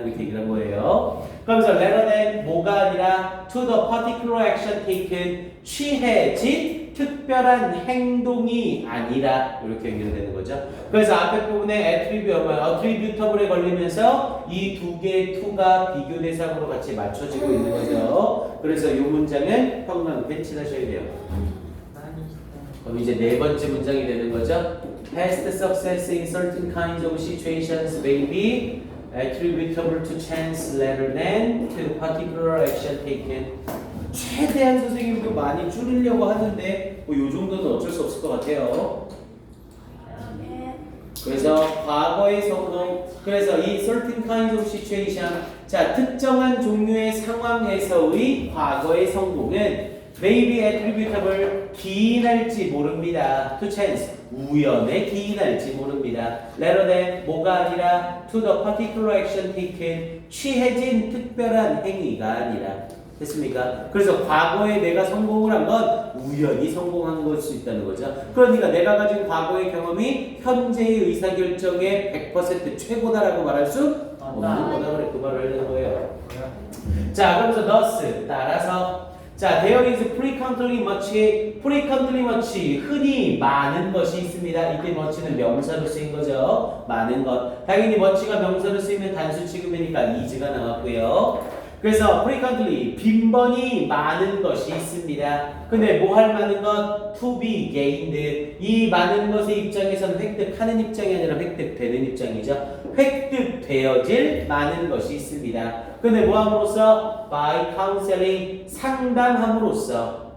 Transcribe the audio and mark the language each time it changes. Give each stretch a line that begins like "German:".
Korean: 이렇게 얘기를 한 거예요. 그러면서
English: rather than
Korean: 뭐가 아니라
English: to the particular action taken,
Korean: 취해진 특별한 행동이 아니라 이렇게 연결되는 거죠. 그래서 앞에 부분에 attributable에 걸리면서 이 두 개의 to가 비교 대상으로 같이 맞춰지고 있는 거죠. 그래서 이 문장은 평강 벤치하셔야 돼요. 그럼 이제 네 번째 문장이 되는 거죠.
English: Past success in certain kinds of situations may be attributable to chance rather than to particular action taken.
Korean: 최대한 선생님도 많이 줄이려고 하는데 뭐 이 정도는 어쩔 수 없을 것 같아요. 그래서 과거의 성공, 그래서 이
English: certain kinds of situation,
Korean: 자 특정한 종류의 상황에서의 과거의 성공은
English: may be attributable,
Korean: 기인할지 모릅니다.
English: to chance,
Korean: 우연에 기인할지 모릅니다.
English: rather than,
Korean: 뭐가 아니라
English: to the particular action taken,
Korean: 취해진 특별한 행위가 아니라. 됐습니까? 그래서 과거에 내가 성공을 한 건 우연히 성공한 걸 수 있다는 거죠. 그러니까 내가 가진 과거의 경험이 현재의 의사결정의 100% 최고다라고 말할 수 없는 거다. 그래, 그 말을 하는 거예요. 자, 그러면서 thus, 따라서 자,
English: there is frequently much,
Korean: 흔히 많은 것이 있습니다. 이때 much는 명사로 쓰인 거죠. 많은 것. 당연히 much가 명사로 쓰이면 단수 취급이니까 is가 나왔고요. 그래서 frequently, 빈번히 많은 것이 있습니다. 근데 뭐 할 많은 것?
English: to be gained.
Korean: 이 많은 것의 입장에서는 획득하는 입장이 아니라 획득되는 입장이죠. 획득되어질 많은 것이 있습니다. 근데 뭐 함으로써?
English: by counseling,
Korean: 상담함으로써.